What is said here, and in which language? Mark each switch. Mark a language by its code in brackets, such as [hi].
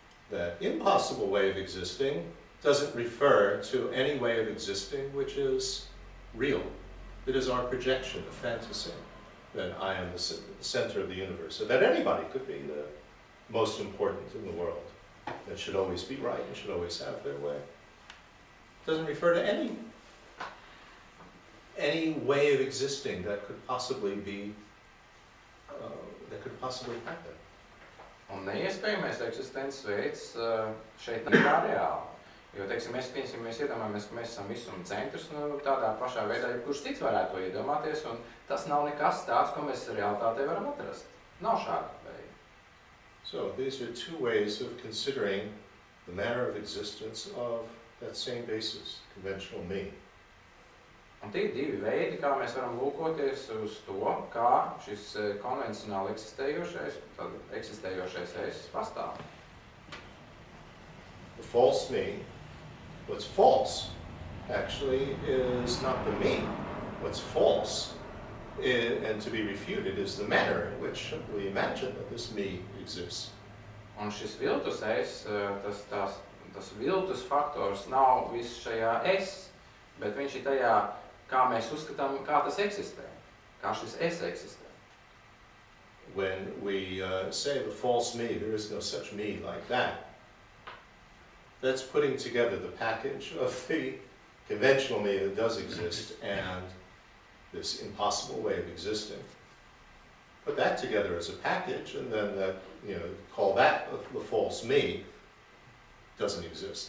[en] That impossible way of existing doesn't refer to any way of existing which is real. It is our projection, a fantasy, that I am the center of the universe, so that anybody could be the most important in the world, that should always be right and should always have their way. It doesn't refer to any way of existing that could possibly be, happen. [lv] Un neiespējamais eksistences veids šeit nav tā reāli. Jo, teiksim, mēs iedomājamies, ka mēs esam visuma centrs, tādā pašā veidā, jebkurš cits varētu to iedomāties, un tas nav nekas tāds, ko mēs realitātē varam atrast. Nav šāda veida. [en] So, these are two ways of considering the manner of existence of that same basis, conventional me. [lv] Un tie ir divi veidi, kā mēs varam lūkoties uz to, kā šis konvencionāli eksistējošais es pastāv. [en] The false me, what's false actually is not the me. What's false and to be refuted is the manner in which we imagine that this me exists. [lv] Un šis viltus es, tas viltus faktors nav viss šajā es, bet viņš ir tajā, kā mēs uzskatām, kā tas eksistē, kā šis es eksistē. [en] When we say the false me, there is no such me like that. That's putting together the package of the conventional me that does exist and this impossible way of existing. Put that together as a package, and then call that the false me doesn't exist.